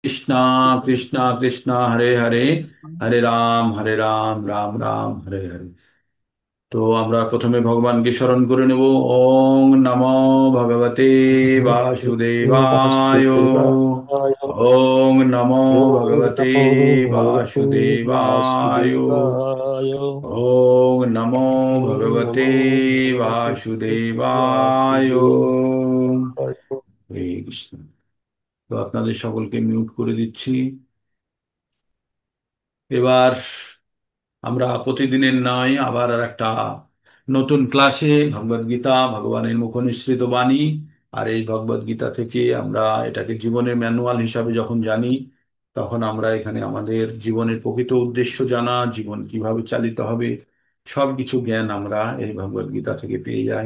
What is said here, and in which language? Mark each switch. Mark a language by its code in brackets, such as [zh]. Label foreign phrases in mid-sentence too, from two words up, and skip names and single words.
[bn] কৃষ্ণ কৃষ্ণ কৃষ্ণ হরে হরে, হরে রাম রাম রাম হরে হরে। তো আমরা প্রথমে ভগবানকে স্মরণ করে নেব। [sa] ওং নমো ভগবতে ভগবতে বাসুদেবায়। বাসুদেবায়। ওং নমো ওম ভগবতে নমো ভগবতে বাসুদেবায়। বাসুদেবায়। ওং নমো ওম ভগবতে নমো ভগবতে বাসুদেবায়। বাসুদেবায়। [bn] হরে কৃষ্ণ। তো আপনাদের সকলকে মিউট করে দিচ্ছি। এবার আমরা প্রতিদিনের নয় আবার আর একটা নতুন ক্লাসে ভগবদ গীতা ভগবানের মুখ নিঃসৃত বাণী। আর এই ভগবদ গীতা থেকে আমরা এটাকে জীবনের ম্যানুয়াল হিসাবে যখন জানি, তখন আমরা এখানে আমাদের জীবনের প্রকৃত উদ্দেশ্য জানা, জীবন কিভাবে চালিত হবে, সব কিছু জ্ঞান আমরা এই ভগবদ গীতা থেকে পেয়ে যাই।